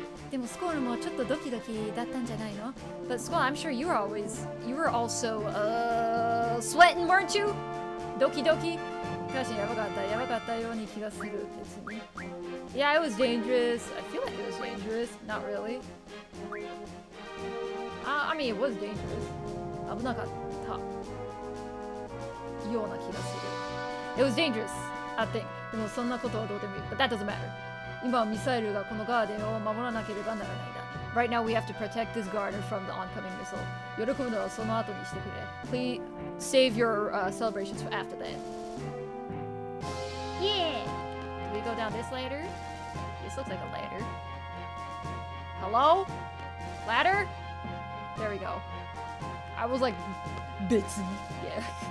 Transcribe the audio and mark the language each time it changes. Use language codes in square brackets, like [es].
[ja] でも Skull もちょっとドキドキだったんじゃないの? [en] But Skull, I'm sure you were also, sweating, weren't you? Doki doki? [ja] 確かにやばかったように気がする。別に。 [en] Yeah, it was dangerous. I feel like it was dangerous. Not really. I mean, it was dangerous. [ja] 危なかった。ような気がする。 [en] It was dangerous, I think. [ja] でもそんなことはどうでもいい。 [en] But that doesn't matter. [ja] 今はミサイルがこのガーデンを守らなければならないんだ。 [en] Right now we have to protect this garden from the oncoming missile. [ja] 喜ぶのはその後にしてくれ。 [en] Please save your celebrations for after that. Yeah! Do we go down this ladder? This looks like a ladder. Hello? Ladder? There we go. I was like, bitsy. Yeah.